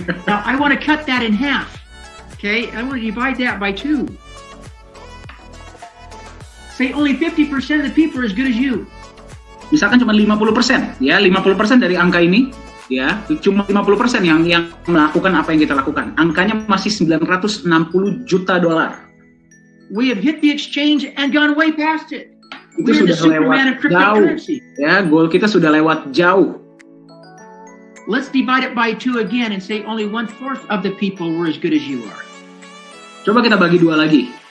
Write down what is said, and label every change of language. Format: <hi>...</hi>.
<en>Now I want to cut that in half. Okay, I want to divide that by 2. Say only 50% of the people are as good as you.</en> <id>Misalkan cuma 50%, ya, 50% dari angka ini, ya, cuma 50% yang melakukan apa yang kita lakukan. Angkanya masih 960 juta dolar.</id> <en>We have hit the exchange and gone way past it.</en> <id>Itu sudah lewat jauh. Ya, goal kita sudah lewat jauh.</id> <en>Let's divide it by 2 again and say only 1/4 of the people were as good as you are.</en> <id>Coba kita bagi 2 lagi.</id>